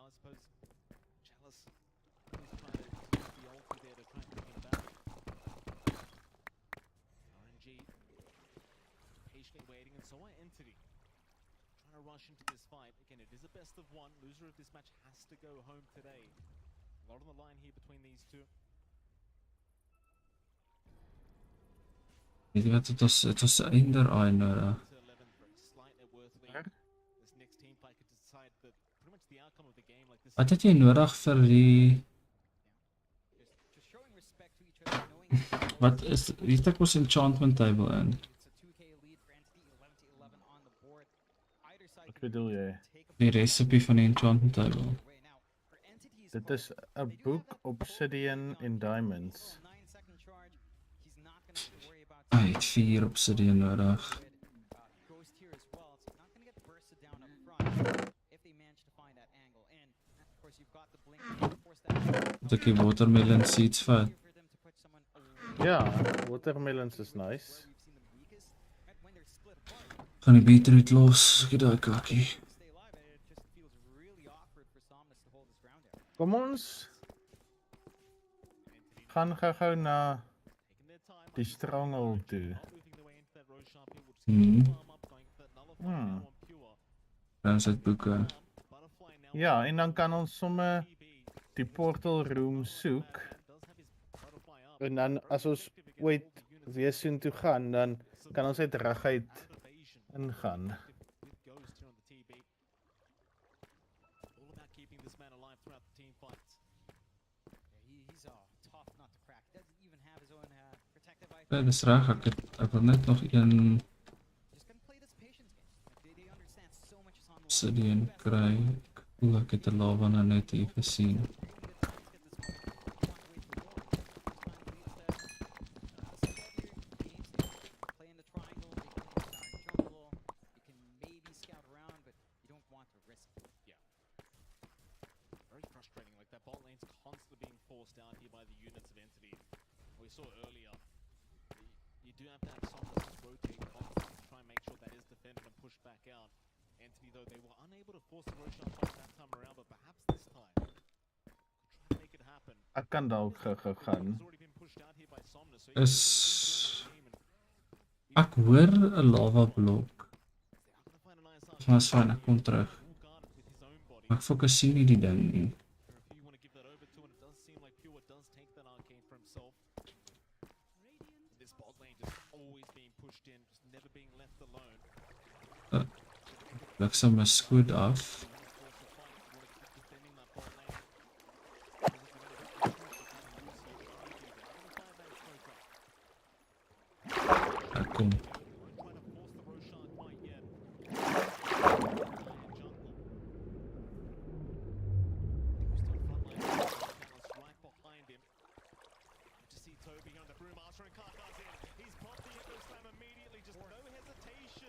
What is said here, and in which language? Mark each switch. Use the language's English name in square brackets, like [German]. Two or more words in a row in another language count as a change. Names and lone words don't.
[English] I suppose Chalice is trying to use the ulti there to try and pick him back. RNG patiently waiting, and so are Entity. Trying to rush into this fight. Again, it is a best of one. Loser of this match has to go home today. A lot on the line here between these two. [Afrikaans] Weet jy wat, het was 'n Ender Eye nodig. [English] To 11 for a slight net worth lead. This next team fight could decide pretty much the outcome of the game. Like this. [Afrikaans] Wat het jy nodig vir die... [English] Just showing respect to each other, knowing [Afrikaans] Wat is... Hier het ek ons [English] enchantment table [Afrikaans] in. [English] it's a 2k lead for Entity, 11-11 on the board. Either side [Afrikaans] Wat bedoel jy? Die recipe van die [English] enchantment table. away. Now, for Entity's [Afrikaans] Dit is 'n boek Obsidian en Diamonds. [English] 9-second charge. He's not going to have to worry about [Afrikaans] Hy het 4 obsidian nodig. [English] Ghost here as well, so he's not going to get bursted down up front if they manage to find that angle. And of course, you've got the blink to force that. [Afrikaans] Moet ek die [English] watermelon seeds [Afrikaans] vat? [English] For them to put someone away [Afrikaans] Ja, watermelons is [English] where [Afrikaans] nice. [English] we've seen them weakest, right when they're split apart. [Afrikaans] Gaan die beetroot los, ek het daai kakkie. [English] To stay alive, and it just feels really awkward for Somnus to hold his ground there. [Afrikaans] Kom ons gaan gou na [English] Taking their time. [Afrikaans] die strangel toe. [English] Not moving their way into that Roshan pit. We'll just Hmm. keep the farm up, going for that nullify now on Pure. [Afrikaans] Dan sit boeke. [English] Butterfly now [Afrikaans] Ja, en dan kan ons sommer [English] TB. [Afrikaans] die [English] portal room [Afrikaans] soek. [English] Does have his butterfly up. [Afrikaans] En dan as ons ooit weer soontoe gaan, dan kan ons net reguit [English] Evasion. [Afrikaans] ingaan. [English] With Ghost here on the TB. All about keeping this man alive throughout the team fights. Yeah, he's tough not to crack. Doesn't even have his own protective [Afrikaans] Ja, [English] item. [Afrikaans] dis reg, ek wil net nog een [English] Just gonna play this patience game. Like, they understand so much is on the line. [Afrikaans] obsidian kry. Ek voel ek het 'n lava nou net hier gesien. [English] Very frustrating, like that bot lane's constantly being forced down here by the units of Entity. We saw earlier, you do have to have someone to rotate constantly to try and make sure that is defended and pushed back out. Entity though, they were unable to force the Roshan fight that time around, but perhaps this time, could try to make it happen. [Afrikaans] Ek kan dalk gou gaan. [English] He's already been pushed out here by Somnus, so he [Afrikaans] Is [English] can join the team and [Afrikaans] ek hoor 'n lava blok. [English] they are gonna find a nice [Afrikaans] Maar is fyn, ek kom terug. [English] full guarded with his own body. [Afrikaans] Maar ek fokuseer nie die ding nie. [English] If you want to give that over to, and it does seem like Pure does take that arcane for himself. This bot lane just always being pushed in, just never being left alone. [Afrikaans] Bliksem my skoot af. [English] Defending that bot lane. [Afrikaans] Ek kom. [English] Trying to force the Roshan quite yet. Jungle. Right behind him. To see Toby here on the Brewmaster and Karka's in. He's popped the Echo Slam immediately, just no hesitation.